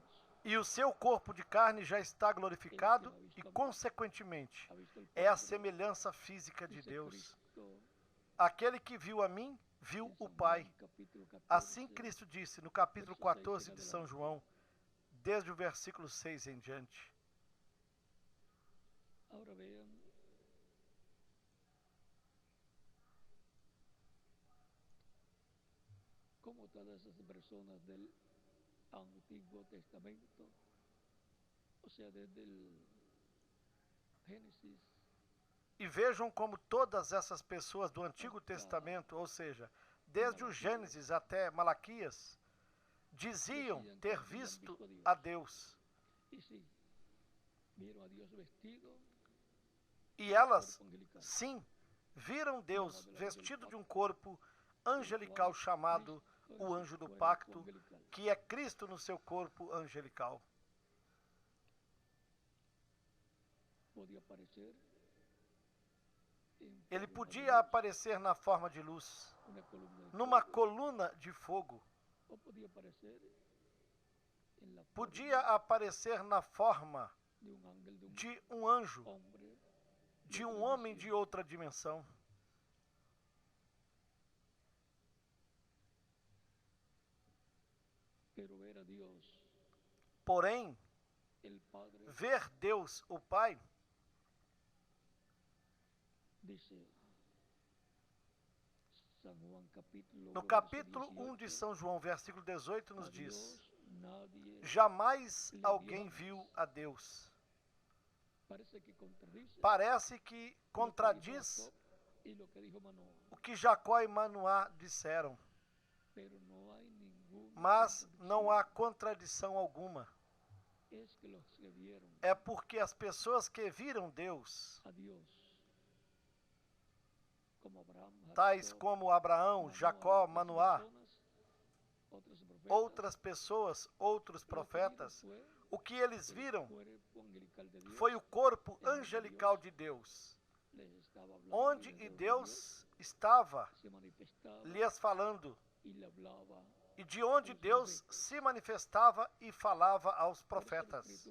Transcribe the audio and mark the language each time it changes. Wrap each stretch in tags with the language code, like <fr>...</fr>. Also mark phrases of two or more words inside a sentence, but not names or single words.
<pt>E o seu corpo de carne já está glorificado e, consequentemente,</pt> <es>¿Ha visto el</es> <pt>é a</pt> <es>Padre?</es> <pt>semelhança física de</pt> <es>Dice</es> <pt>Deus.</pt> <es>Cristo</es> <pt>Aquele que viu a mim, viu</pt> <es>en</es> <pt>o</pt> <es>San</es> <pt>Pai.</pt> <es>Juan, capítulo 14,</es> <pt>Assim Cristo disse no capítulo 14 de São João, desde o versículo 6 em diante.</pt> <es>Ahora vean cómo todas esas personas del Antiguo Testamento, o sea, desde el Génesis,</es> <pt>E vejam como todas essas pessoas do Antigo Testamento, ou seja, desde o Gênesis até Malaquias, diziam ter visto a Deus.</pt> <es>y sí, vieron a Dios vestido</es> <pt>E elas,</pt> <es>cuerpo angelical,</es> <pt>sim, viram Deus vestido de um corpo angelical chamado o anjo do pacto,</pt> <es>angelical.</es> <pt>que é Cristo no seu corpo angelical.</pt> <es>Podía aparecer en</es> <pt>Ele</pt> <es>forma de</es> <pt>podia</pt> <es>luz,</es> <pt>aparecer na forma de luz,</pt> <es>una columna de</es> <pt>numa</pt> <es>fuego,</es> <pt>coluna de fogo,</pt> <es>o podía aparecer en la</es> <pt>podia aparecer na forma</pt> <es>de un ángel, de un</es> <pt>de um anjo,</pt> <es>hombre,</es> <pt>de um homem de outra dimensão.</pt> <es>pero ver a Dios,</es> <pt>Porém,</pt> <es>el Padre,</es> <pt>ver Deus, o Pai,</pt> <es>dice San Juan capítulo,</es> <pt>no</pt> <es>verso</es> <pt>capítulo 1 de</pt> <es>18,</es> <pt>São João, versículo 18,</pt> <es>a</es> <pt>nos diz:</pt> <es>Dios nadie</es> <pt>jamais alguém viu a Deus.</pt> <es>parece que contradice</es> <pt>Parece que</pt> <es>lo que dijo</es> <pt>contradiz</pt> <es>Jacob y lo que dijo Manoah,</es> <pt>o que Jacó e Manoá disseram,</pt> <es>pero no hay ninguna</es> <pt>mas</pt> <es>contradicción.</es> <pt>não há contradição alguma.</pt> <es>Es que los que vieron</es> <pt>É porque as pessoas que viram Deus,</pt> <es>a Dios</es> <pt>tais como Abraão, Jacó, Manoá, outras pessoas, outros profetas. O que eles viram foi o corpo angelical de Deus, onde Deus estava lhes falando, e de onde Deus se manifestava e falava aos profetas.</pt>